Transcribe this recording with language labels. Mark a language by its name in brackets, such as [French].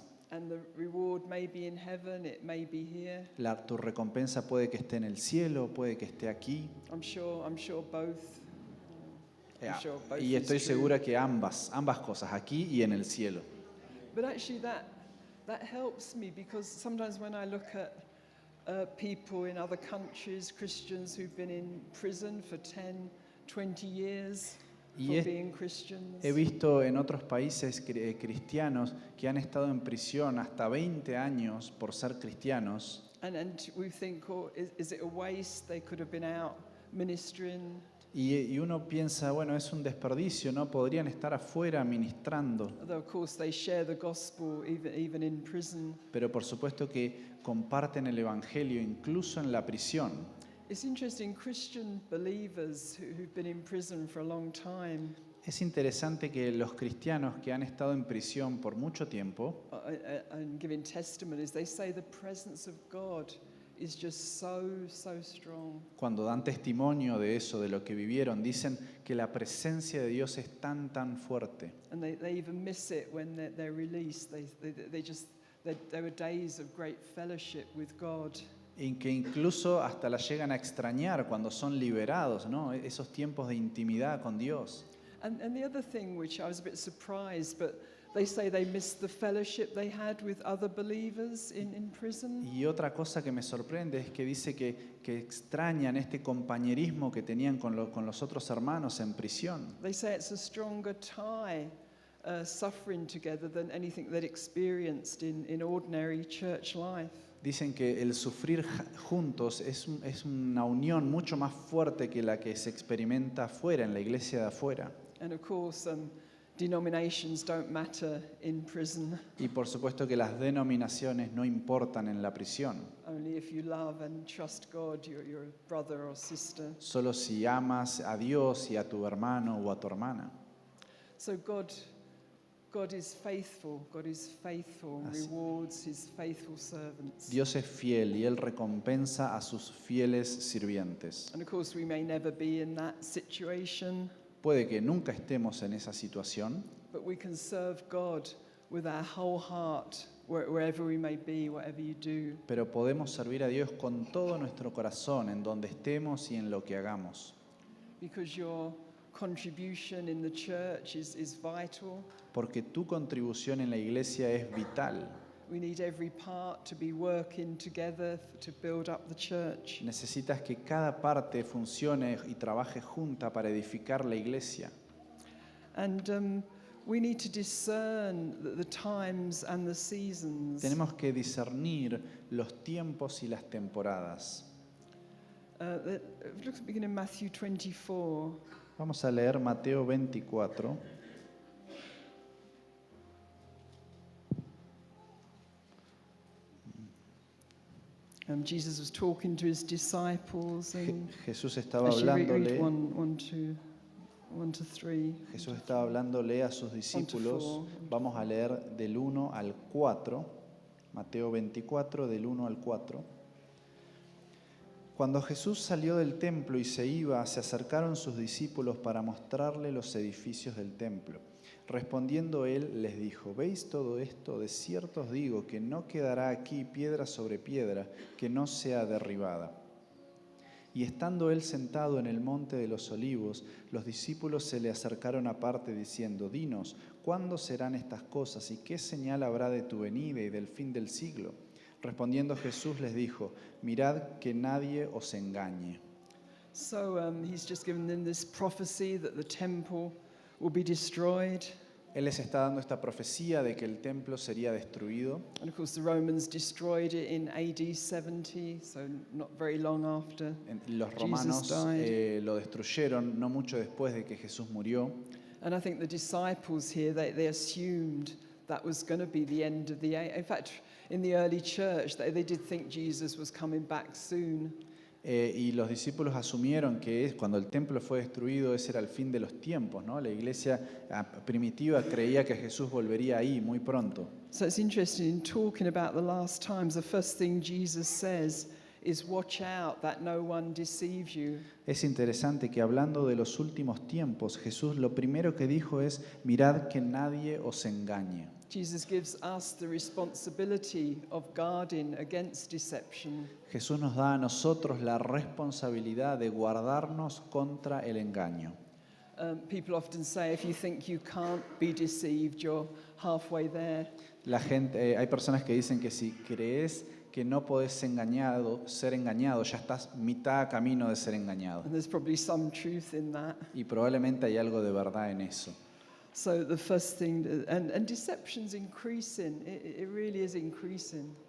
[English] And the reward may be in heaven, it may be here. [Spanish] Tu recompensa puede que esté en el cielo, puede que esté aquí. [English] I'm sure both. I'm sure both [Spanish] Y [English] is [Spanish] estoy [English] true. [Spanish] segura que ambas cosas, aquí y en el cielo. [English] But actually that helps me, because sometimes when I look at people in other countries, Christians who've been in prison for 10, 20 years [Spanish] Y [English] for being Christians. [Spanish] He visto en otros países cristianos que han estado en prisión hasta 20 años por ser cristianos. [English] And we think, oh, is it a waste? They could have been out ministering. [Spanish] Y uno piensa, bueno, es un desperdicio, ¿no? Podrían estar afuera ministrando. [English] Although of course they share the gospel even in prison. [Spanish] Pero por supuesto que comparten el Evangelio incluso en la prisión. [English] It's interesting, Christian believers who've been in prison for a long time, [Spanish] Es interesante que los cristianos que han estado en prisión por mucho tiempo [English] and giving testimonies, they say the presence of God is just so strong. [Spanish] cuando dan testimonio de eso, de lo que vivieron, dicen que la presencia de Dios es tan fuerte. [English] And they even miss it when they're released. There were days of great fellowship with God. [Spanish] Y que incluso hasta la llegan a extrañar cuando son liberados, ¿no? Esos tiempos de intimidad con Dios. [English] And the other thing, which I was a bit surprised, but they say they missed the fellowship they had with other believers in prison. [Spanish] Y otra cosa que me sorprende es que dice que extrañan este compañerismo que tenían con los otros hermanos en prisión. [English] They say it's a stronger tie, suffering together, than anything they'd experienced in ordinary church life. [Spanish] Dicen que el sufrir juntos es una unión mucho más fuerte que la que se experimenta afuera, en la iglesia de afuera. [English] And of course, denominations don't matter in prison. [Spanish] Y por supuesto que las denominaciones no importan en la prisión. [English] Only if you love and trust God, you're a brother or sister. [Spanish] Solo si amas a Dios y a tu hermano o a tu hermana. [English] So God is faithful. God is faithful and rewards his faithful servants. [Spanish] Dios es fiel y Él recompensa a sus fieles sirvientes. [English] And of course, we may never be in that situation. [Spanish] Puede que nunca estemos en esa situación, [English] But we can serve God with our whole heart, wherever we may be, whatever you do. [Spanish] pero podemos servir a Dios con todo nuestro corazón, en donde estemos y en lo que hagamos. [English] Because your contribution in the church is vital. [Spanish] Porque tu contribución en la iglesia es vital. [English] We need every part to be working together to build up the church. [Spanish] Necesitas que cada parte funcione y trabaje junta para edificar la iglesia. [English] And we need to discern the times and the seasons. [Spanish] Tenemos que discernir los tiempos y las temporadas. [English] Let's begin in Matthew 24. [Spanish] Vamos a leer Mateo 24. [English] Jesus was talking to his disciples. And [Spanish] Jesús estaba [English] actually, read [Spanish] hablándole. [English] 1 to 3. [Spanish] Jesús estaba hablándole a sus discípulos. Vamos a leer del 1 al 4. Mateo 24, del 1 al 4. Cuando Jesús salió del templo y se iba, se acercaron sus discípulos para mostrarle los edificios del templo. Respondiendo él, les dijo: ¿Veis todo esto? De cierto os digo que no quedará aquí piedra sobre piedra que no sea derribada. Y estando él sentado en el monte de los olivos, los discípulos se le acercaron aparte diciendo: Dinos, ¿cuándo serán estas cosas y qué señal habrá de tu venida y del fin del siglo? Respondiendo Jesús les dijo: Mirad que nadie os engañe. [English] So he's just given them this prophecy that the temple will be destroyed. [Spanish] Él les está dando esta profecía de que el templo sería destruido. [English] And of course the Romans destroyed it in AD 70, so not very long after. [Spanish] Los romanos [English] Jesus died. [Spanish] lo destruyeron no mucho después de que Jesús murió. [English] And I think the disciples here, they assumed that was going to be the end of the age. In fact, in the early church, they did think Jesus was coming back soon. [Spanish] Y los discípulos asumieron que cuando el templo fue destruido, ese era el fin de los tiempos, ¿no? La iglesia primitiva creía que Jesús volvería ahí muy pronto. [English] So it's interesting, in talking about the last times, the first thing Jesus says is watch out that no one deceives you. [Spanish] Es interesante que hablando de los últimos tiempos, Jesús lo primero que dijo es: mirad que nadie os engañe. [English] Jesus gives us the responsibility of guarding against deception. [Spanish] Jesús nos da a nosotros la responsabilidad de guardarnos contra el engaño. [English] People often say if you think you can't be deceived, you're halfway there. [Spanish] Hay personas que dicen que si crees que no podés ser engañado, ya estás mitad camino de ser engañado. [English] And there's probably some truth in that. [Spanish] Y probablemente hay algo de verdad en eso. [English] So the first thing, and deception's increasing. It really is increasing.